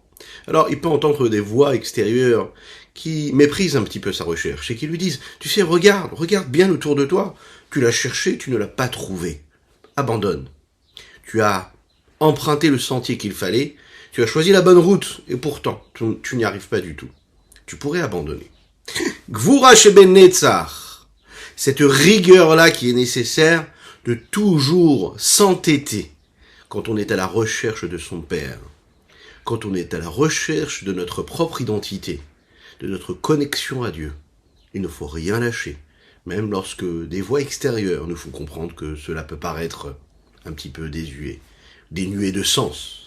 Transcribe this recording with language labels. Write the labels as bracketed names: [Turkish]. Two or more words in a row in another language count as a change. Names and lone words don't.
[French] Alors il peut entendre des voix extérieures qui méprisent un petit peu sa recherche, et qui lui disent, tu sais, regarde bien autour de toi, tu l'as cherché, tu ne l'as pas trouvé. Abandonne. Tu as emprunté le sentier qu'il fallait, tu as choisi la bonne route, et pourtant, tu n'y arrives pas du tout. Tu pourrais abandonner. [Hebrew] גבורה שבנצח, [French] cette rigueur-là qui est nécessaire de toujours s'entêter quand on est à la recherche de son Père, quand on est à la recherche de notre propre identité, de notre connexion à Dieu. Il ne faut rien lâcher, même lorsque des voix extérieures nous font comprendre que cela peut paraître un petit peu désuet, dénué de sens.